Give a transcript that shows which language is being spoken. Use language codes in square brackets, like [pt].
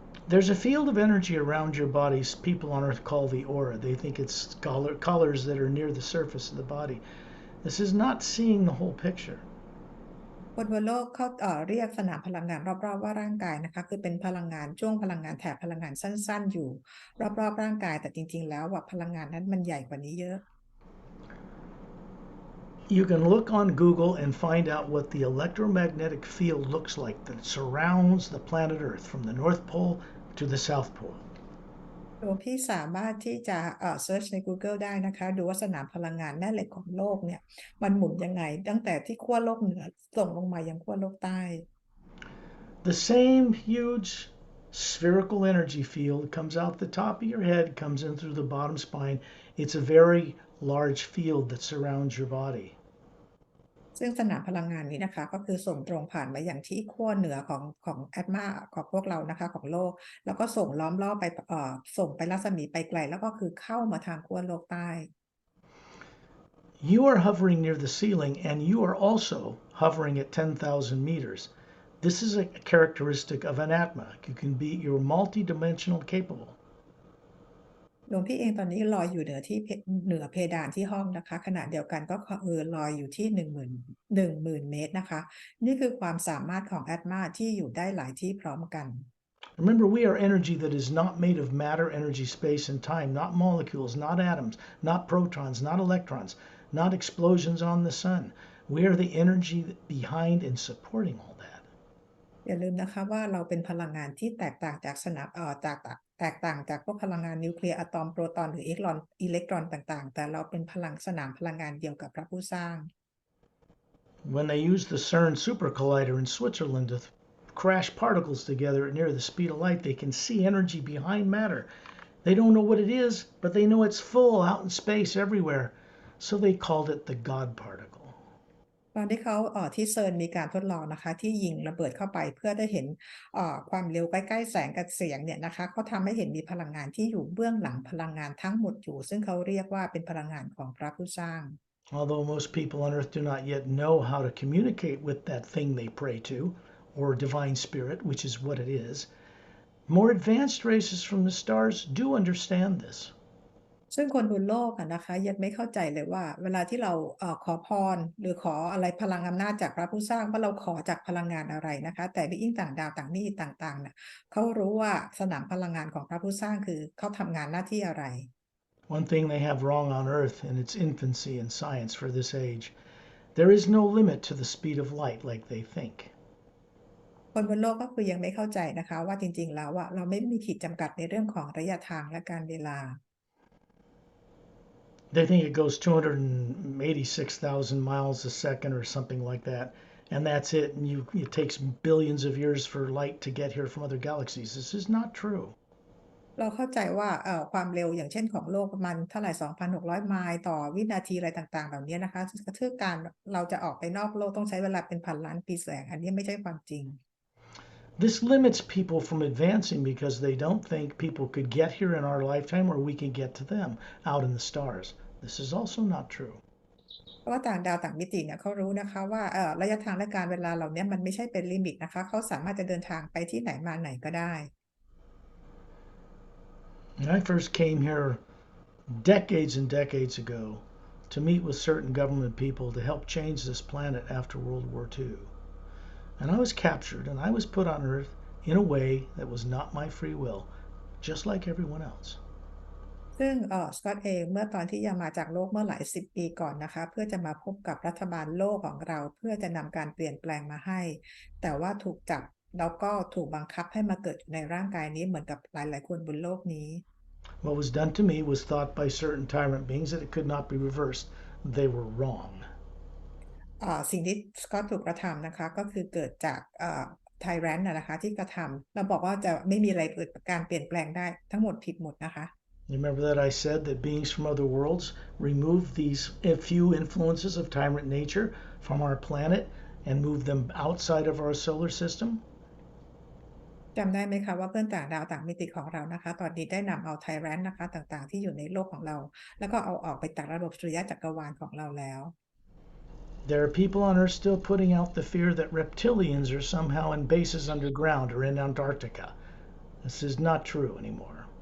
[en] There's a field of energy around your body people on earth call the aura. They think it's colors that are near the surface of the body. This is not seeing the whole picture. [th] คนบนโลกเขาเรียกสนามพลังงานรอบๆว่าร่างกายนะคะคือเป็นพลังงานช่วงพลังงานแถบพลังงานสั้นๆอยู่รอบๆร่างกายแต่จริงๆแล้วว่าพลังงานนั้นมันใหญ่กว่านี้เยอะ [en] You can look on Google and find out what the electromagnetic field looks like that surrounds the planet Earth from the North Pole to the South Pole. [th] ตัวพี่สามารถที่จะเซิร์ชใน Google ได้นะคะดูว่าสนามพลังงานแม่เหล็กของโลกเนี่ยมันหมุนยังไงตั้งแต่ที่ขั้วโลกเหนือส่งลงมายังขั้วโลกใต้ [en] The same huge spherical energy field comes out the top of your head, comes in through the bottom spine. It's a very large field that surrounds your body. [th] ซึ่งสนามพลังงานนี้นะคะก็คือส่งตรงผ่านมาอย่างที่ขั้วเหนือของแอตมาของพวกเรานะคะของโลกแล้วก็ส่งล้อมรอบไปส่งไปรัศมีไปไกลแล้วก็คือเข้ามาทางขั้วโลกใต้ [en] You are hovering near the ceiling and you are also hovering at 10,000 meters. This is a characteristic of an Atma. You're multidimensional capable. [th] หลวงพี่เองตอนนี้ลอยอยู่เหนือเพดานที่ห้องนะคะขณะเดียวกันก็ลอยอยู่ที่10,000 เมตรนะคะนี่คือความสามารถของแอตมาที่อยู่ได้หลายที่พร้อมกัน [en] Remember, we are energy that is not made of matter, energy, space, and time, not molecules, not atoms, not protons, not electrons, not explosions on the sun. We are the energy behind and supporting all that. [th] อย่าลืมนะคะว่าเราเป็นพลังงานที่แตกต่างจากสนามแตกต่างจากพวกพลังงานนิวเคลียร์อะตอมโปรตอนหรืออิเล็กตรอนต่างๆแต่เราเป็นสนามพลังงานเดียวกับพระผู้สร้าง [en] When they use the CERN super collider in Switzerland to crash particles together near the speed of light, they can see energy behind matter. They don't know what it is, but they know it's full out in space everywhere. So they called it the God particle. [th] ตอนที่เขาที่เซิร์นมีการทดลองนะคะที่ยิงระเบิดเข้าไปเพื่อได้เห็นความเร็วใกล้ๆแสงกับเสียงเนี่ยนะคะเขาทำให้เห็นมีพลังงานที่อยู่เบื้องหลังพลังงานทั้งหมดอยู่ซึ่งเขาเรียกว่าเป็นพลังงานของพระผู้สร้าง [en] Although most people on earth do not yet know how to communicate with that thing they pray to, or divine spirit, which is what it is, more advanced races from the stars do understand this. [th] ซึ่งคนบนโลกนะคะยังไม่เข้าใจเลยว่าเวลาที่เราขอพรหรือขออะไรพลังอำนาจจากพระผู้สร้างว่าเราขอจากพลังงานอะไรนะคะแต่วิอิงต่างดาวต่างนี่ต่างๆเนี่ยเขารู้ว่าสนามพลังงานของพระผู้สร้างคือเขาทำงานหน้าที่อะไร [en] One thing they have wrong on earth in its infancy in science for this age, there is no limit to the speed of light like they think. [th] คนบนโลกก็คือยังไม่เข้าใจนะคะว่าจริงๆแล้วเราไม่มีขีดจำกัดในเรื่องของระยะทางและการเวลา [en] They think it goes 286,000 miles a second or something like that, and that's it. And it takes billions of years for light to get here from other galaxies. This is not true. [th] เราเข้าใจว่าความเร็วอย่างเช่นของโลกประมาณเท่าไหร่ 2,600 ไมล์ต่อวินาทีอะไรต่างๆเหล่านี้นะคะคือการเราจะออกไปนอกโลกต้องใช้เวลาเป็นพันล้านปีแสงอันนี้ไม่ใช่ความจริง [en] This limits people from advancing because they don't think people could get here in our lifetime or we can get to them out in the stars. This is also not true. [th] เพราะว่าต่างดาวต่างมิติเนี่ยเขารู้นะคะว่าระยะทางและการเวลาเหล่านี้มันไม่ใช่เป็นลิมิตนะคะเขาสามารถจะเดินทางไปที่ไหนมาไหนก็ได้ [en] When I first came here decades and decades ago to meet with certain government people to help change this planet after World War II. And I was captured and I was put on Earth in a way that was not my free will, just like everyone else. [th] ซึ่งสกอตเองเมื่อตอนที่ยังมาจากโลกเมื่อหลายสิบปีก่อนนะคะเพื่อจะมาพบกับรัฐบาลโลกของเราเพื่อจะนำการเปลี่ยนแปลงมาให้แต่ว่าถูกจับแล้วก็ถูกบังคับให้มาเกิดในร่างกายนี้เหมือนกับหลายๆคนบนโลกนี้ [en] What was done to me was thought by certain tyrant beings that it could not be reversed. They were wrong. [th] สิ่งที่สกอตถูกกระทำนะคะก็คือเกิดจากไทแรนต์นะคะที่กระทำเราบอกว่าจะไม่มีอะไรเกิดการเปลี่ยนแปลงได้ทั้งหมดผิดหมดนะคะ [en] You remember that I said that beings from other worlds remove these few influences of tyrant nature from our planet and move them outside of our solar system? [th] จำได้ไหมคะว่าเพื่อนต่างดาวต่างมิติของเรานะคะตอนนี้ได้นำเอาไทแรนต์นะคะต่างๆที่อยู่ในโลกของเราแล้วก็เอาออกไปจากระบบสุริยะจักรวาลของเราแล้ว [en] There are people on Earth still putting out the fear that reptilians are somehow in bases underground or in Antarctica. This is not true anymore.